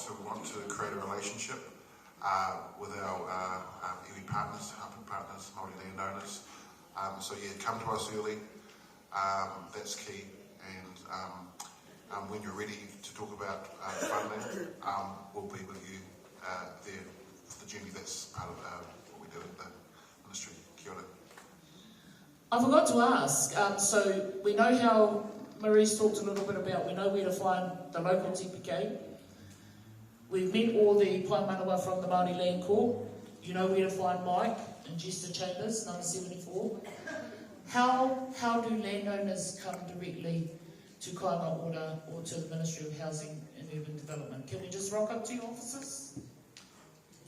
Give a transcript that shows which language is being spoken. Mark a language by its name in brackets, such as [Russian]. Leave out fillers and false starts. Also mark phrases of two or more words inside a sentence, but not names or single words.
[English] So we want to create a relationship with our iwi partners, hapu partners, Māori landowners. So yeah, come to us early. That's key. And when you're ready to talk about funding, we'll be with you there for the journey. That's part of what we do at the ministry. [Māori] Kia ora. [English] I forgot to ask, so we know how Marie's talked a little bit about, we know where to find the local TPK. We've met all the [Māori] pai manawa [English] from the Māori Land Court. You know where to find Mike and Jester Chambers, number 74. How do landowners come directly to Kāinga Ora or to the Ministry of Housing and Urban Development? Can we just rock up to your offices?